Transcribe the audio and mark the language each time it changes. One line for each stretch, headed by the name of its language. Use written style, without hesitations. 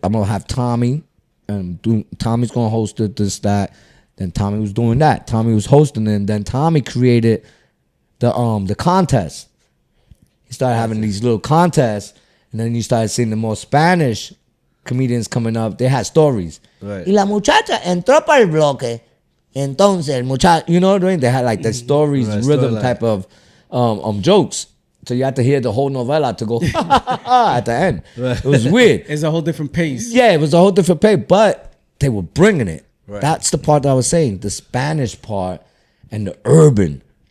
English: I'm gonna have Tommy, and Tommy's gonna host it, this, that. Then Tommy was doing that. Tommy was hosting it, and then Tommy created the contest. He started having these little contests, and then you started seeing the more Spanish comedians coming up. They had stories. Right.
Spanish: Y la muchacha entró para el bloque. Entonces el muchacho.
English: You know what I mean? They had like the stories, Right, rhythm storyline. type of jokes. So you had to hear the whole novella to go at the end. Right. It was weird. it's a whole different pace. Yeah, it was a whole different pay, but they were bringing it. Right. That's the part that I was saying, the Spanish part and the urban.